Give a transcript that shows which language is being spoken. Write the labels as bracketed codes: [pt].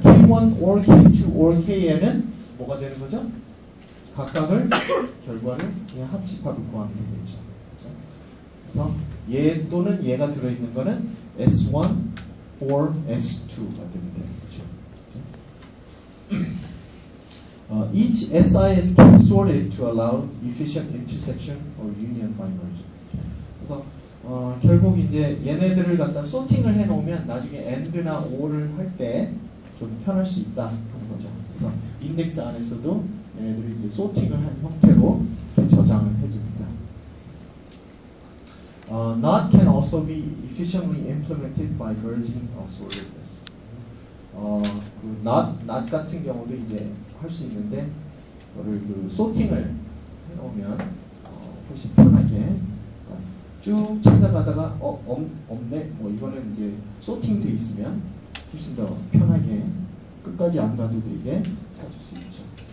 [ko] K1 or K2 or KN은 뭐가 되는 거죠? 각각을 결과를 그냥 합집합을 구하면 되겠죠. 그죠? 그래서 얘 또는 얘가 들어있는 거는 S1 or S2가 되면 되는 거죠. [en] Each SIS can be sorted to allow efficient intersection or union by merge. [ko] 그래서 결국 이제 얘네들을 갖다 소팅을 해놓으면 나중에 AND나 OR를 할 때 좀 편할 수 있다 하는 거죠. 그래서 인덱스 안에서도 얘네들을 이제 소팅을 한 형태로 저장을 해둡니다. [en] Not can also be efficiently implemented by merging of sorted lists. [ko] 그 not 같은 경우도 이제 할 수 있는데, 그거를 그 소팅을 해놓으면 훨씬 편하게 쭉 찾아가다가 없네. 뭐 이거는 이제 소팅돼 있으면 훨씬 더 편하게 끝까지 안 가도 되게 찾을 수 있죠.